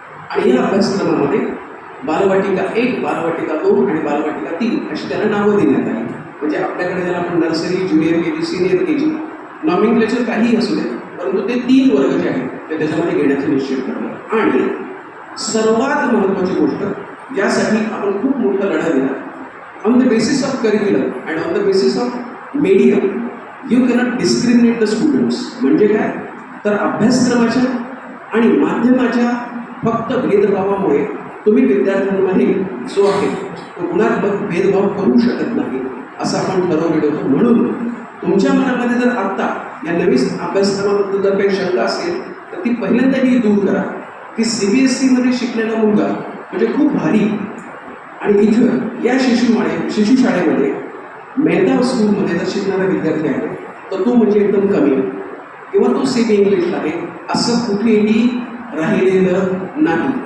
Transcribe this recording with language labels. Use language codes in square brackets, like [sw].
[mr] आणि या अभ्यासक्रमामध्ये बालवाटिका 1, बालवाटिका 2 आणि बालवाटिका 3 अशी त्याला नावं देण्यात आली. म्हणजे आपल्याकडे ज्याला आपण nursery, junior KG, senior KG, nomenclature काहीही असू दे, परंतु ते 3 वर्ग जे आहेत ते त्याच्यामध्ये घेण्याचं निश्चित करतो. आणि सर्वात महत्त्वाची गोष्ट ज्यासाठी आपण खूप मोठा लढा दिला, [en] on the basis of curriculum and on the basis of medium you cannot discriminate the students. [mr] म्हणजे काय तर अभ्यासक्रमाच्या आणि माध्यमाच्या फक्त भेदभावामुळे तुम्ही विद्यार्थ्यांमध्ये जो आहे तो गुणात्मक भेदभाव करू शकत नाही असं आपण ठरवलेलं होतं. म्हणून तुमच्या मनामध्ये जर आत्ता या नवीन अभ्यासक्रमाबद्दल जर काही शंका असेल तर ती पहिल्यांदा ही दूर करा की CBSE मध्ये शिकलेला मुलगा म्हणजे खूप भारी आणि इथं या शिशुशाळेमध्ये मेहता स्कूलमध्ये जर शिकणारा विद्यार्थी आहे तर तो म्हणजे एकदम कमी किंवा तो सेमी इंग्लिश आहे असं कुठेही राहिलेलं नाही.